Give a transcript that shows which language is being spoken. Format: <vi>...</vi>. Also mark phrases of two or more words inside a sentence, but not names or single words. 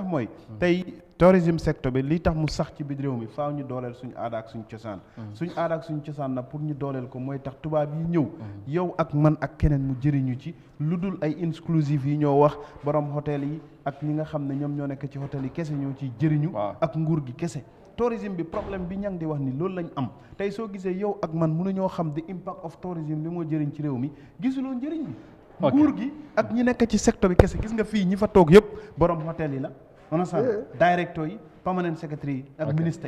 <wo>mooy tey tourisme secteur bi li tax mu sax ci biir réew mi faaw ñu dooleel suñu aada ak suñu cosaan suñu aada ak suñu cosaan nag pour ñu dooleel ko mooy tax tubaab yi ñëw yow ak man ak keneen mu jëriñu ci lu dul ay exclusive yi ñoo wax borom hôtel yi ak ñi nga xam ne ñoom ñoo nekk ci hôtel yi kese ñoo ciy jëriñu ak nguur gi kese tourisme bi problème bi ñang di wax ni loolu lañ am tey soo gisee yow ak man mënuñoo xam</wo> <en>the impact of tourism</en> <wo>li moo jëriñ ci réew mi gisuloo njëriñ bi nguur gi ak ñi nekk ci secteur bi kese gis nga fii ñi fa toog yëpp borom hôtel yi la on a directeur yi</wo> <en>permanent secretary</en> <wo>yi ak ministre yi</wo>